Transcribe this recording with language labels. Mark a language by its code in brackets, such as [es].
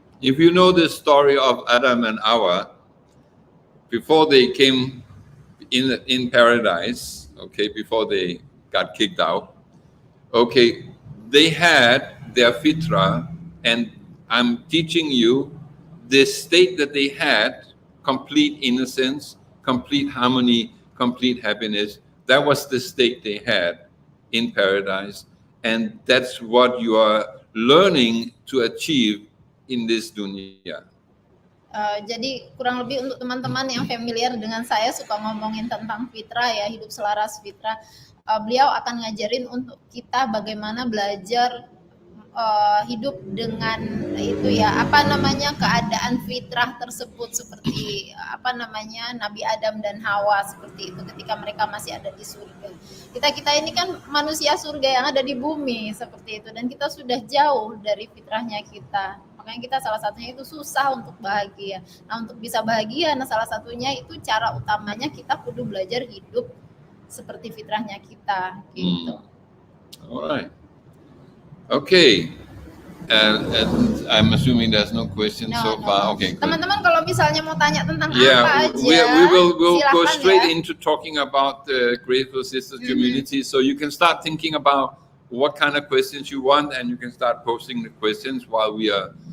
[en] If you know the story of Adam and Hawa, before they came in paradise, okay, before they got kicked out, okay, they had their fitra, and I'm teaching you this state that they had, complete innocence, complete harmony, complete happiness. That was the state they had in paradise, and that's what you are learning to achieve in this dunya. [id] Jadi kurang lebih untuk teman-teman yang familiar dengan saya suka ngomongin tentang fitrah ya, hidup selaras fitrah. Beliau akan ngajarin untuk kita bagaimana belajar hidup dengan itu ya, keadaan fitrah tersebut, seperti Nabi Adam dan Hawa seperti itu ketika mereka masih ada di surga. Kita ini kan manusia surga yang ada di bumi seperti itu, dan kita sudah jauh dari fitrahnya kita. Makanya kita salah satunya itu susah untuk bahagia. Nah, untuk bisa bahagia, salah satunya itu cara utamanya kita kudu belajar hidup seperti fitrahnya kita gitu. [en] Alright. Okay. And I'm assuming there's no questions so far. Okay. [id] Teman-teman kalau misalnya mau tanya tentang apa aja, [en] we will go straight [id] ya. [en] into talking about the Graceful Sisters community. So you can start thinking about what kind of questions you want, and you can start posting the questions while we are